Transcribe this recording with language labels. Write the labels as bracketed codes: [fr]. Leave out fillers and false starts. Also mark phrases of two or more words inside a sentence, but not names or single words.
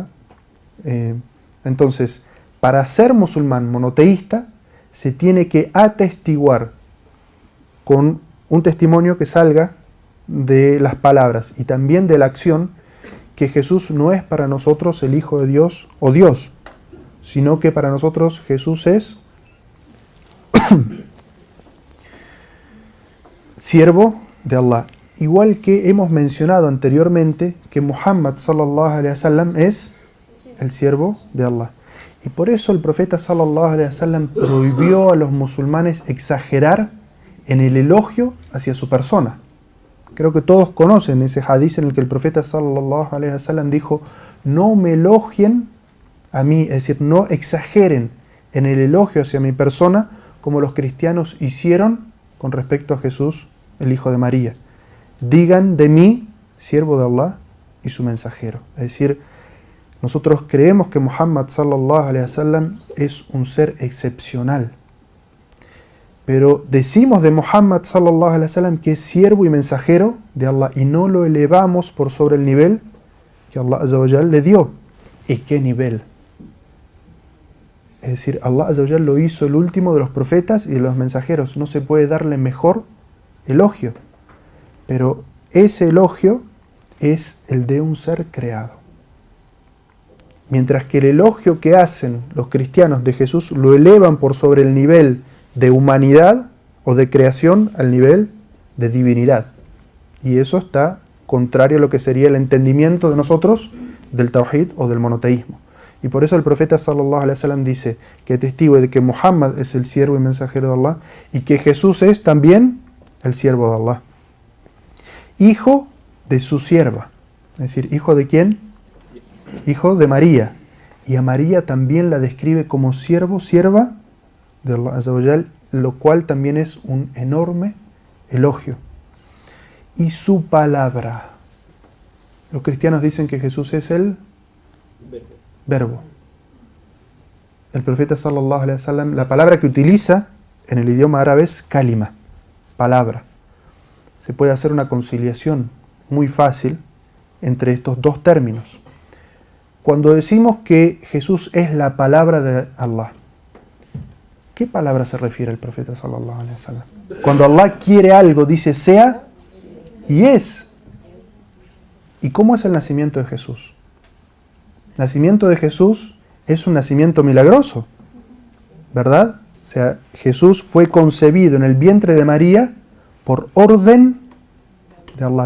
[es] Entonces, para ser musulmán monoteísta, se tiene que atestiguar con un testimonio que salga de las palabras y también de la acción que Jesús no es para nosotros el Hijo de Dios o Dios, sino que para nosotros Jesús es siervo de Allah. Igual que hemos mencionado anteriormente que Muhammad [ar] صلى الله عليه وسلم [es] es el siervo de Allah. Y por eso el profeta [ar] صلى الله عليه وسلم [es] prohibió a los musulmanes exagerar en el elogio hacia su persona. Creo que todos conocen ese hadiz en el que el profeta [ar] صلى الله عليه وسلم [es] dijo, no me elogien a mí, es decir, no exageren en el elogio hacia mi persona como los cristianos hicieron con respecto a Jesús, el hijo de María. Digan de mí, siervo de Allah y su mensajero. Es decir, nosotros creemos que Muhammad [ar] صلى الله عليه وسلم [es] es un ser excepcional. Pero decimos de Muhammad [ar] صلى الله عليه وسلم [es] que es siervo y mensajero de Allah y no lo elevamos por sobre el nivel que Allah [ar] عز وجل [es] le dio. ¿Y qué nivel? Es decir, Allah [ar] عز وجل [es] lo hizo el último de los profetas y de los mensajeros. No se puede darle mejor elogio. Pero ese elogio es el de un ser creado. Mientras que el elogio que hacen los cristianos de Jesús lo elevan por sobre el nivel de humanidad o de creación al nivel de divinidad. Y eso está contrario a lo que sería el entendimiento de nosotros del tawhid o del monoteísmo. Y por eso el profeta [ar] صلى الله عليه وسلم [es] dice que es testigo de que Muhammad es el siervo y mensajero de Allah y que Jesús es también el siervo de Allah. Hijo de su sierva. Es decir, ¿hijo de quién? Hijo de María. Y a María también la describe como siervo, sierva de Allah [ar] عز وجل, [es] lo cual también es un enorme elogio. Y su palabra. Los cristianos dicen que Jesús es el verbo. El profeta [ar] صلى الله عليه وسلم, [es] la palabra que utiliza en el idioma árabe es kalima, palabra. Se puede hacer una conciliación muy fácil entre estos dos términos. Cuando decimos que Jesús es la palabra de Allah, ¿qué palabra se refiere el profeta [ar] صلى الله عليه وسلم? [es] Cuando Allah quiere algo, dice sea y es. ¿Y cómo es el nacimiento de Jesús? El nacimiento de Jesús es un nacimiento milagroso, ¿verdad? O sea, Jesús fue concebido en el vientre de María por orden de Allah.